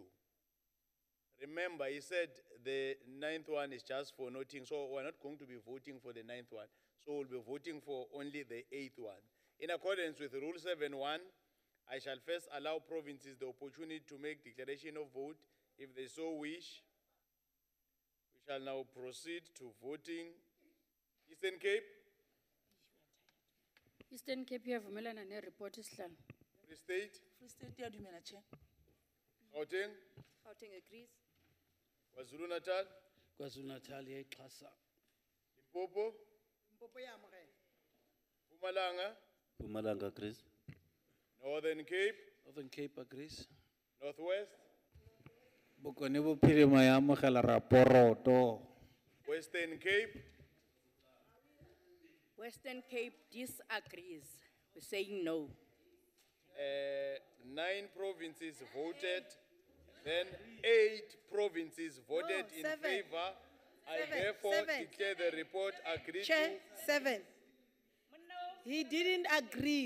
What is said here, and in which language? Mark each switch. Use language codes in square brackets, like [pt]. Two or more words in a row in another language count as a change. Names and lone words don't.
[en] Remember, he said the ninth one is just for noting, so we're not going to be voting for the ninth one. So we'll be voting for only the eighth one. In accordance with Rule 7.1, I shall first allow provinces the opportunity to make declaration of vote if they so wish. We shall now proceed to voting. Eastern Cape, [xh] Eastern Cape iyavumelana ne-report isihlanu. [en] Free State, [st] Free State iyadumela, Chair. [en] Gauteng, Gauteng agrees. KwaZulu Natal, [xh] KwaZulu-Natal iyayixhasa. [en] Limpopo, Mpumalanga, Mpumalanga agrees. Northern Cape, Northern Cape agrees. Northwest, [tn] Bokone Bophirima ya amogela raporoto. [en] Western Cape, Western Cape disagrees. We're saying no. 9 provinces voted, then 8 provinces voted in seven. favor. I Seven, therefore seven. declare the report agreed Chair, to. 7. He didn't agree.